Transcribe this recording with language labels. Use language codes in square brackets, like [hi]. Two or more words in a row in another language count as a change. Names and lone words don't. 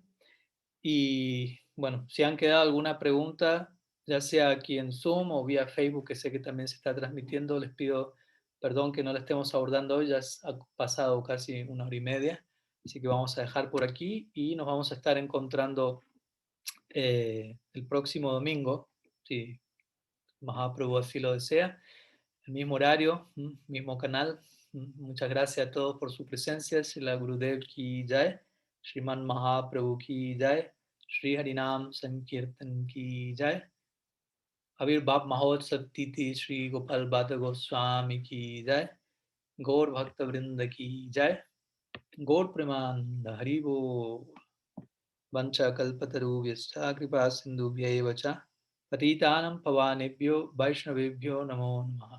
[es] Y bueno, si han quedado alguna pregunta, ya sea aquí en Zoom o vía Facebook, que sé que también se está transmitiendo, les pido perdón que no la estemos abordando hoy, ya ha pasado casi 1 hora y media, así que vamos a dejar por aquí y nos vamos a estar encontrando el próximo domingo, si Mahaprabhu así lo desea, el mismo horario, mismo canal. Muchas gracias a todos por su presencia. [hi] श्रीला गुरुदेव की जय, श्रीमान महाप्रभु की जय, श्री हरिनाम संकीर्तन की जय, आविर्भाव महोत्सव तिथि श्री गोपाल भट्ट गोस्वामी की जय, गौर भक्त वृन्द की जय, गौर प्रेमानन्द हरिबोल, [sa] वाञ्छा कल्पतरुभ्यश्च कृपा सिन्धुभ्य वचा पतितानाम् पावनेभ्यो वैष्णवेभ्यो नमो नमः.